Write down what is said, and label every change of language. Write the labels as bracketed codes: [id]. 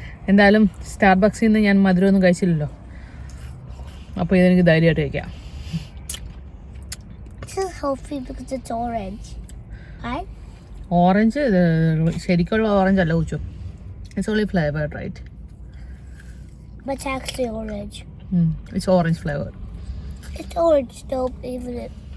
[ml] എന്തായാലും സ്റ്റാർബക്സിൽ നിന്ന് ഞാൻ മധുരമൊന്നും കഴിച്ചില്ലല്ലോ, അപ്പോൾ ഇതെനിക്ക് ധൈര്യമായിട്ട് കഴിക്കാം. [en] This is healthy because it's orange. Right? [ml] Orange ശരിക്കുള്ള ഓറഞ്ച് അല്ല കുച്ചു. [en] It's only flavoured right. But it's actually orange. It's orange flavor. It's orange though, even it.